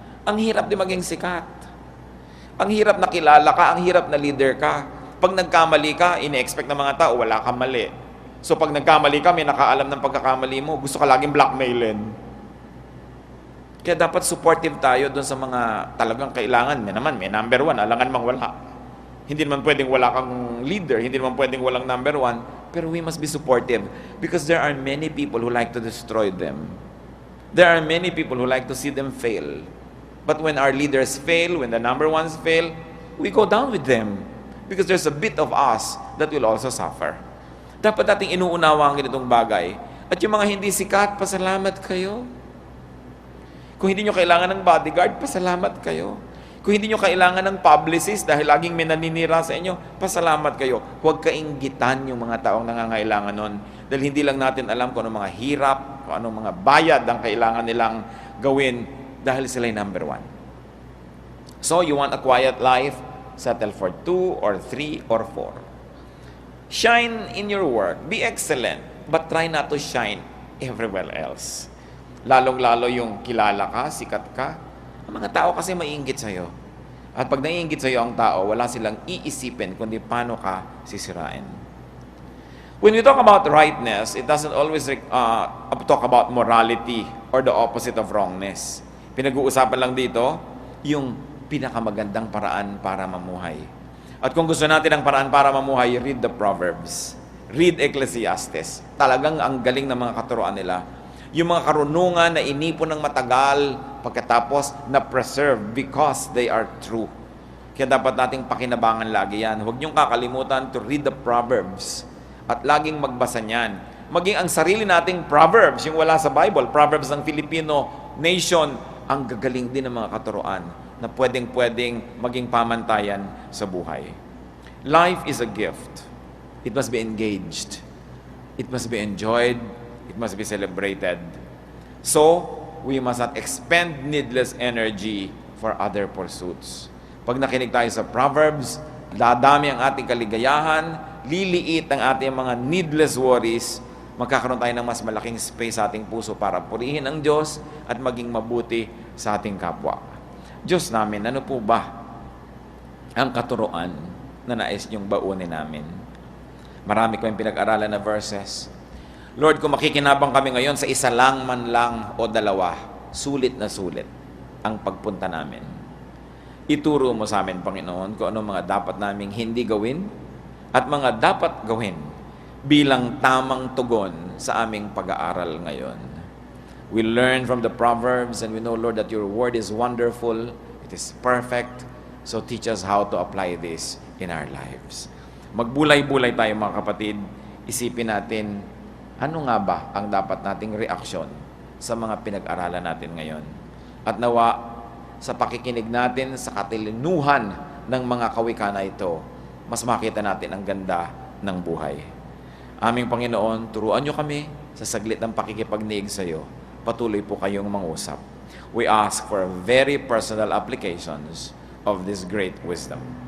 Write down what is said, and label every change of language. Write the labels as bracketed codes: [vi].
[tl] Ang hirap di maging sikat. Ang hirap na kilala ka, ang hirap na leader ka. Pag nagkamali ka, ine-expect ng mga tao, wala kang mali. So pag nagkamali ka, may nakaalam ng pagkakamali mo, gusto ka laging blackmailin. Kaya dapat supportive tayo doon sa mga talagang kailangan. May number one, alangan mang wala. Hindi naman pwedeng wala kang leader, hindi naman pwedeng walang number one, pero [en] we must be supportive because there are many people who like to destroy them. There are many people who like to see them fail. But when our leaders fail, when the number ones fail, we go down with them because there's a bit of us that will also suffer. [tl] Dapat nating inuunawa ang ganitong bagay. At yung mga hindi sikat, pasalamat kayo. Kung hindi nyo kailangan ng bodyguard, pasalamat kayo. Kung hindi nyo kailangan ng publicist dahil laging may naninira sa inyo, pasalamat kayo. Huwag kainggitan yung mga taong nangangailangan nun. Dahil hindi lang natin alam kung anong mga hirap, kung anong mga bayad ang kailangan nilang gawin dahil sila'y number one. [en] So, you want a quiet life? Settle for 2 or 3 or 4. Shine in your work. Be excellent. But try not to shine everywhere else. [tl] Lalong-lalo yung kilala ka, sikat ka. Ang mga tao kasi maiinggit sa'yo. At pag naiinggit sa iyo ang tao, wala silang iisipin kundi paano ka sisirain. [en] When we talk about rightness, it doesn't always talk about morality or the opposite of wrongness. [tl] Pinag-uusapan lang dito yung pinakamagandang paraan para mamuhay. At kung gusto natin ang paraan para mamuhay, [en] read the Proverbs. Read Ecclesiastes. [tl] Talagang ang galing ng mga katuroan nila. Yung mga karunungan na inipon ng matagal, pagkatapos na preserve [en] because they are true. [tl] Kaya dapat nating pakinabangan lagi yan. Huwag niyong kakalimutan [en] to read the Proverbs. [tl] At laging magbasa niyan. Maging ang sarili nating Proverbs, yung wala sa Bible, Proverbs ng Filipino nation, ang gagaling din ng mga katuroan na pwedeng-pwedeng maging pamantayan sa buhay. [en] Life is a gift. It must be engaged. It must be enjoyed. It must be celebrated. So, we must not expend needless energy for other pursuits. [tl] Pag nakinig tayo sa Proverbs, dadami ang ating kaligayahan, liliit ang ating mga needless worries, magkakaroon tayo ng mas malaking space sa ating puso para purihin ang Diyos at maging mabuti sa ating kapwa. Diyos namin, ano po ba ang katuroan na nais niyong baunin namin? Marami ko yung pinag-aralan na verses. Lord, kung makikinabang kami ngayon sa isa lang man lang o dalawa, sulit na sulit ang pagpunta namin. Ituro mo sa amin, Panginoon, kung ano mga dapat naming hindi gawin at mga dapat gawin bilang tamang tugon sa aming pag-aaral ngayon. [en] We learn from the Proverbs and we know, Lord, that your word is wonderful, it is perfect, so teach us how to apply this in our lives. [tl] Magbulay-bulay tayo mga kapatid, isipin natin, ano nga ba ang dapat nating reaksyon sa mga pinag-aralan natin ngayon? At nawa, sa pakikinig natin sa katilinuhan ng mga kawika na ito, mas makita natin ang ganda ng buhay. Aming Panginoon, turuan niyo kami sa saglit ng pakikipagniig sa iyo. Patuloy po kayong mangusap. [en] We ask for very personal applications of this great wisdom.